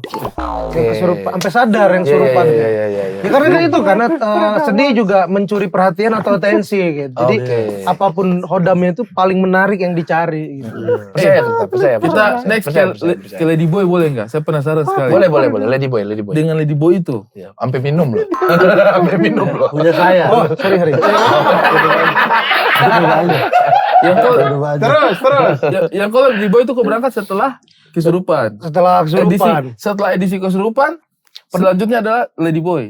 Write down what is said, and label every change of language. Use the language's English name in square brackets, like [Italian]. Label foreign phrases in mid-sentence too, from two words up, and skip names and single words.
[Indonesian] Yang kesurupan sampai sadar yang kesurupan. Iya. Ya karena kan itu karena sedih juga mencuri perhatian atau atensi gitu. Jadi apapun hodamnya itu paling menarik yang dicari gitu. Percaya. Kita next ke Lady Boy boleh nggak? Saya penasaran sekali. Boleh. Lady boy. Dengan Lady Boy itu. Iya, sampai minum loh. Sampai minum loh. punya saya. Oh, sorry. Yang kau Terus. yang kau Lady Boy itu kau berangkat setelah kesurupan. Setelah kesurupan. Setelah edisi kesurupan, selanjutnya adalah Lady Boy.